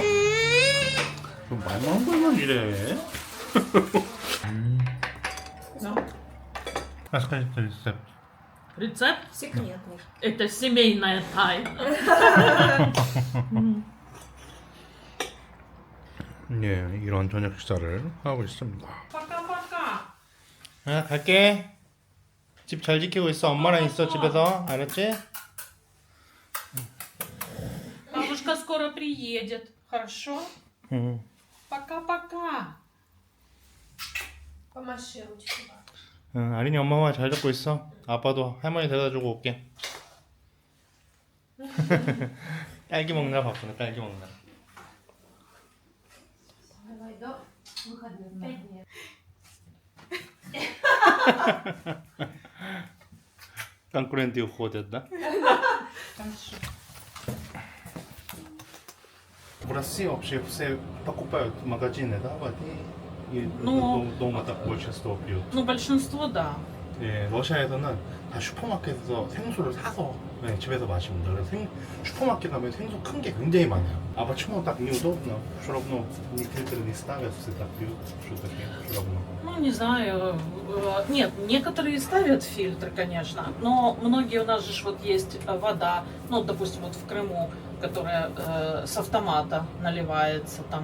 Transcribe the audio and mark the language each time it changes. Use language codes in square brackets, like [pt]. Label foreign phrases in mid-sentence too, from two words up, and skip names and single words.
[ko] 말 많은 걸만 이래. [ru] Расскажи рецепт. Рецепт? Секретный. Это семейная тайна. [ko] 네, 이런 저녁 식사를 하고 있습니다. [ru] Пока-пока. [ko] 아, 갈게. 집 잘 지키고 있어. 엄마랑 있어 집에서. 알았지? [ru] Бабушка скоро приедет. Хорошо? [ko] 응. [ru] Пока-пока. Помаши ручкой. [ko] 응, 아린이 엄마만 잘 잡고 있어. 아빠도 할머니 데려다주고 올게. 딸기 먹나 바쁘네. 딸기 먹나. [ru] Давай до выходных 5 дней. конкуренты уходят, да? Хорошо. В России вообще все покупают в магазине, да, воды? И Ну, дома так большинство пьют. Ну, большинство да. [ko] 예, 러시아에서는 다 슈퍼마켓에서 생수를 사서 집에서 마십니다. 그래서 슈퍼마켓 가면 생수 큰 게 굉장히 많아요. [ru] А почему так неудобно? Все равно ни фильтры не ставят, все так пьют, что такое, все равно. Ну, не знаю. Нет, некоторые ставят фильтры, конечно, но многие у нас же ж вот есть вода, ну, допустим, вот в Крыму, которая с автомата наливается там.